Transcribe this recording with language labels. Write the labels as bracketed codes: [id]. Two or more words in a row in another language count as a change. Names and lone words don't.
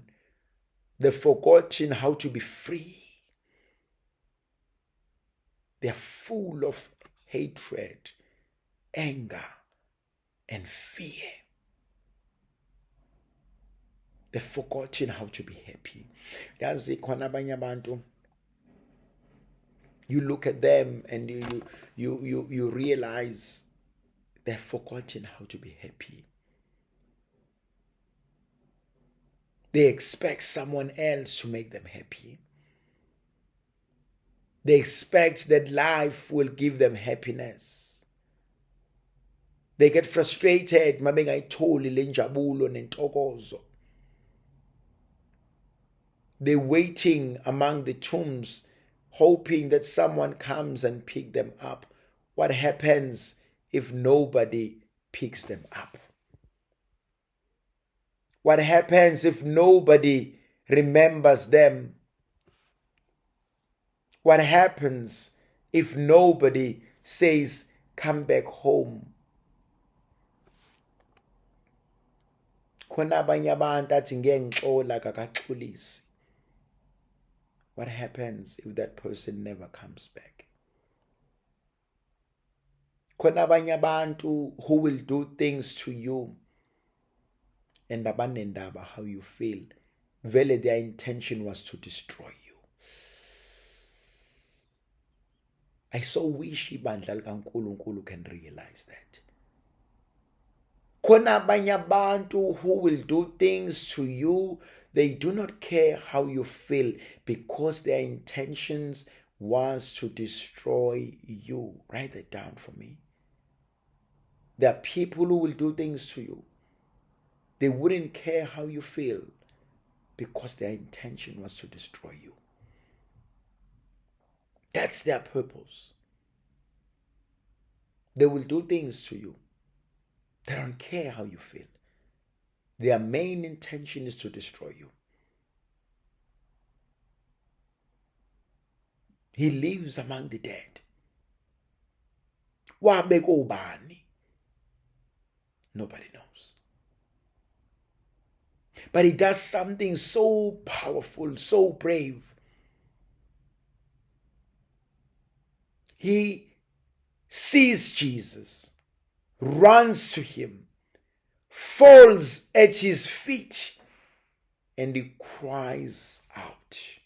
[en] They've forgotten how to be free. They're full of hatred, anger, and fear. They've forgotten how to be happy. [zu] Yazi khona abanye abantu, [en] you look at them and you realize they've forgotten how to be happy. They expect someone else to make them happy. They expect that life will give them happiness. They get frustrated, [zu] mabengayitholi le njabulo nentokozo. [en] They're waiting among the tombs, hoping that someone comes and pick them up. What happens if nobody picks them up? What happens if nobody remembers them? What happens if nobody says, come back home? [zu] Khona abanye abantu athi ngengixola kakaxolisi. [en] What happens if that person never comes back? [zu] Khona abanye abantu [en] who will do things to you and abanendaba how you feel. Vele their intention was to destroy you. I so wish [zu] ibandla likaNkulunkulu [en] can realize that. [zu] Khona abanye abantu [en] who will do things to you, they do not care how you feel because their intentions was to destroy you. Write that down for me. There are people who will do things to you. They wouldn't care how you feel because their intention was to destroy you. That's their purpose. They will do things to you. They don't care how you feel. Their main intention is to destroy you. He lives among the dead. [zu] Wabeka ubani? [en] Nobody knows. But he does something so powerful, so brave. He sees Jesus, runs to him, falls at his feet, and he cries out.